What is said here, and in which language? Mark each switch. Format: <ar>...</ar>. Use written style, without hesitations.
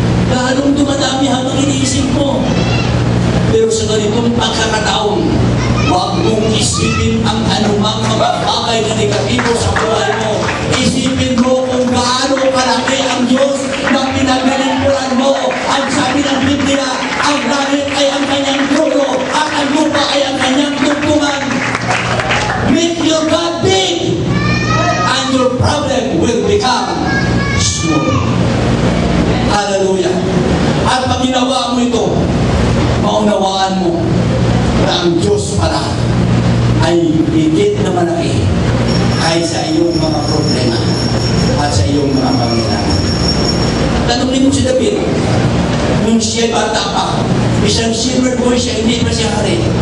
<tl>Lalong dumadami habang iniisip mo. Pero sa ganitong pagkakataon, huwag mong isipin ang anumang mga bagay na negatibo sa buhay mo. Isipin mo kung gaano kalaki ang Diyos na pinaglilingkuran mo. Ang sabi ng Biblia, ang langit ay ang kanyang trono at ang lupa ay ang kanyang tungtungan.</tl> <en>Make your God big and your problem will become small. Hallelujah.</en> <tl>At pag ginawa mo ito, maunawaan mo na ang Diyos pala ay higit na malaki kaysa iyong mga problema at sa iyong mga pangailangan. Tanungin mo si David, nung siya bata pa, isang silver boy siya, hindi pa siya hari.</tl>